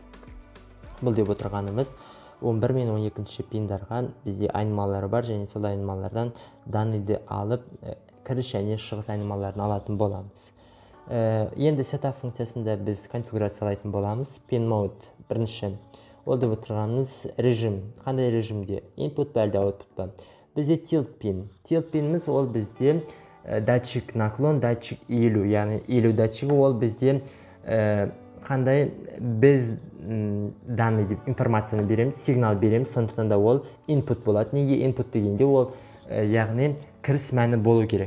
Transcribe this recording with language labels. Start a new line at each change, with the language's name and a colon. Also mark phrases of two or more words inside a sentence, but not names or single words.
Kazakh: Бұл деп отырғанымыз 11 мен 12 пиндарға бізде айнымалары бар, және сол айнымалардан данныйды алып, кіріс және шығыс айнымаларын алатын боламыз. Енді setup функциясында біз конфигурациялайтын боламыз.
English: Pin mode
Kazakh: бірінші. Ол деп отырғанымыз режим. Қандай режимде? Input па әлде output па? Бізде
English: tilt pin. Tilt pinіміз
Kazakh: ол бізде
Russian: датчик наклон,
Kazakh: датчик иілу, яғни иілу датчигі ол бізде қандай біз данный деп информацияны береміз, сигнал береміз, сондықтан да ол input болады. Неге input дегенде ол яғни кіріс мәні болу керек.